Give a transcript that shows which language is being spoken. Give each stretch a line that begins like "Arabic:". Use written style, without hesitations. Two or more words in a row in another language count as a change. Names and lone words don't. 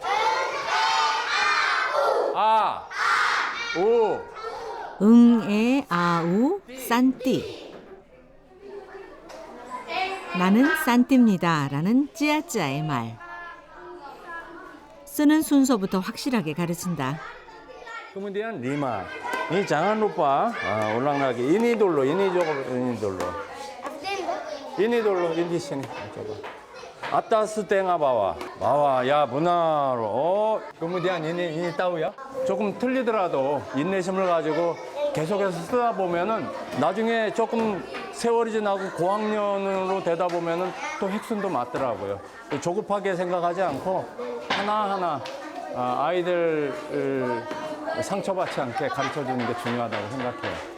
Korean: 아, 우. 응, 에, 아, 우, 싼띠. 나는 싼띠입니다 라는 찌아찌아의 말. 쓰는 순서부터 확실하게 가르친다.
Indonesian: Kemudian 5. Ini jangan lupa ulang lagi. Ini dulu, ini dulu. Ini dulu, ini sini. Coba. Atas tengah bawah. bawah. Ya benar. Kemudian ini tahu ya.
Korean: 조금 틀리더라도 인내심을 가지고 계속해서 쓰다 보면은 나중에 조금 세월이 지나고 고학년으로 되다 보면은 또 핵순도 맞더라고요. 조급하게 생각하지 않고 하나하나 아이들 상처받지 않게 가르쳐주는 게 중요하다고 생각해요.